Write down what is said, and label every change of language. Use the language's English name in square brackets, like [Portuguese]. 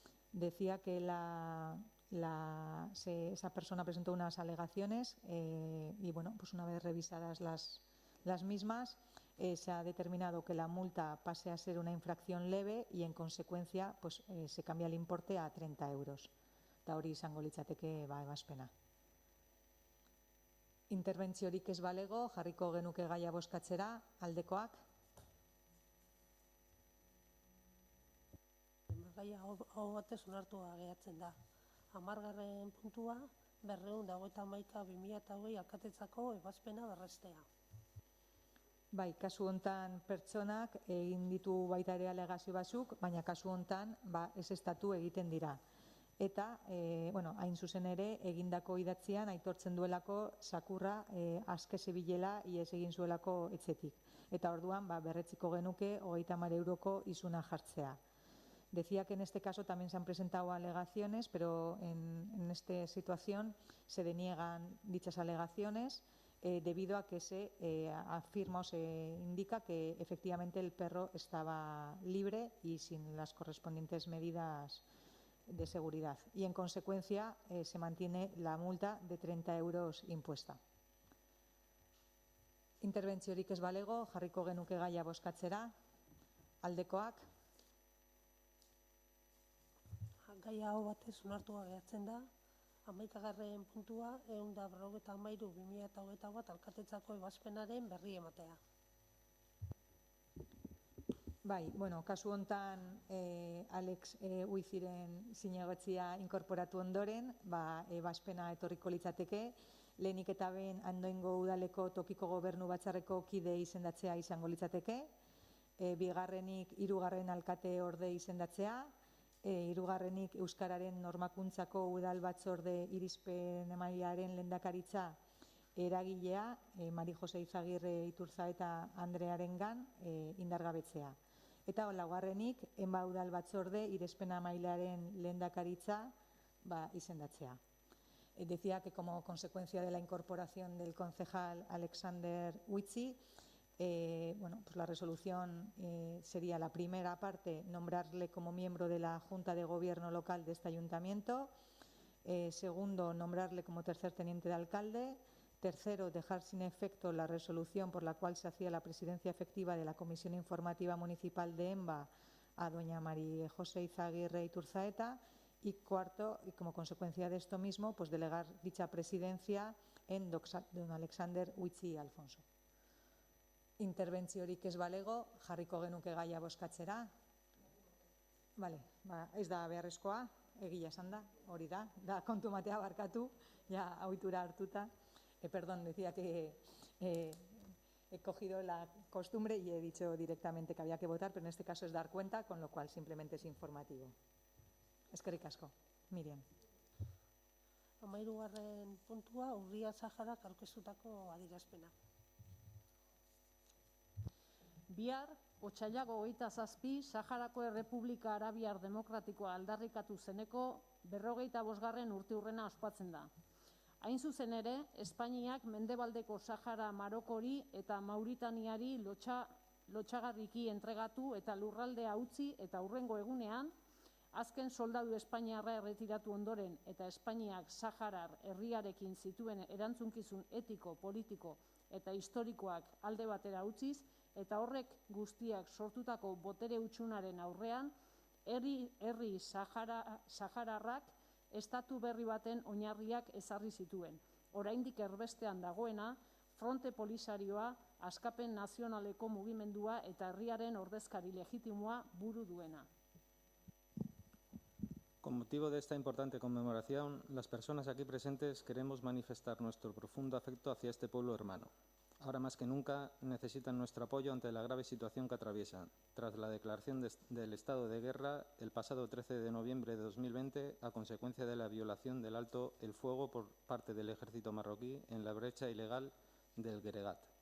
[Spanish] Decía que esa persona presentó unas alegaciones y pues una vez revisadas las mismas se ha determinado que la multa pase a ser una infracción leve y en consecuencia pues se cambia el importe a 30 euros. [Basque] Eta hori izango litzateke ebazpena. Interbentziorik ez balego, jarriko genuke gaia bozkatzera, aldekoak. Gaia hau batez onartua geratzen da. 10. puntua 251/2020 alkatetzako ebazpena berrestea. Bai, kasu hontan pertsonak egin ditu baita ere alegazio batzuk, baina kasu hontan ezeztatu egiten dira. Eta, hain zuzen ere, egindako idatzian aitortzen duelako sakurra aske zebilela ihes egin zuelako etxetik. Eta orduan, berretziko genuke 30 euroko isuna jartzea. [Spanish] Decía que en este caso también se han presentado alegaciones, pero en esta situación se deniegan dichas alegaciones debido a que se afirma o se indica que efectivamente el perro estaba libre y sin las correspondientes medidas de seguridad y en consecuencia se mantiene la multa de 30 euros impuesta. [Basque] Interbentziorik ez balego, jarriko genuke gaia bozkatzera, aldekoak. Gaia hau batez onartua geratzen da. 11. puntua 153/2021 alkatetzako ebazpenaren berri ematea. Bai, kasu hontan Alex Uiziren zinegotzia inkorporatu ondoren, ebazpena etorriko litzateke, lehenik eta behin Andoaingo udaleko tokiko gobernu batzarreko kide izendatzea izango litzateke, bigarrenik 3. alkate orde izendatzea, 3. Euskararen normakuntzako udal batzorde irizpen emailearen lehendakaritza eragilea, Mari Jose Izagirre Iturzaeta Andrearengan indargabetzea. Eta 4. Enba udal batzorde irizpen emailearen lehendakaritza izendatzea. [Spanish] Decía que como consecuencia de la incorporación del concejal Alexander Huitzi, pues la resolución sería la primera parte, nombrarle como miembro de la Junta de Gobierno local de este ayuntamiento, segundo, nombrarle como tercer teniente de alcalde, Tercero, dejar sin efecto la resolución por la cual se hacía la presidencia efectiva de la Comisión Informativa Municipal de EMBA a doña María José Izaguirre Iturzaeta. Y cuarto, y como consecuencia de esto mismo, pues delegar dicha presidencia en don Alexander Huitzi Alfonso. [Basque] Interbentziorik ez balego, jarriko genuke gaia bozkatzera. Vale, ez da beharrezkoa, egia esan da, hori da kontu matea barkatu, ja ohitura hartuta. [Spanish] Perdón, decía que he cogido la costumbre y he dicho directamente que había que votar, pero en este caso es dar cuenta, con lo cual simplemente es informativo. [Basque] Eskerrik asko, Miriam. 13. puntua, Urria Saharak aurkeztutako adierazpena. Bihar, otsailako 27, Saharako Errepublika Arabiar Demokratikoa aldarrikatu zeneko 45. urteurrena ospatzen da. Hain zuzen ere, Espainiak mendebaldeko Sahara Marokori eta Mauritaniari lotsagarriki entregatu eta lurraldea utzi eta hurrengo egunean, azken soldadu espainiarra erretiratu ondoren eta Espainiak Saharar herriarekin zituen erantzunkizun etiko, politiko eta historikoak alde batera utziz, eta horrek guztiak sortutako botere hutsunaren aurrean, herri sahararrak estatu berri baten oinarriak ezarri zituen. Oraindik erbestean dagoena, Fronte Polisarioa, Askapen Nazionaleko mugimendua eta herriaren ordezkari legitimoa buru duena. [Spanish] Con motivo de esta importante conmemoración, las personas aquí presentes queremos manifestar nuestro profundo afecto hacia este pueblo hermano. Ahora más que nunca necesitan nuestro apoyo ante la grave situación que atraviesan, tras la declaración del estado de guerra el pasado 13 de noviembre de 2020 a consecuencia de la violación del alto el fuego por parte del ejército marroquí en la brecha ilegal del Gueregat.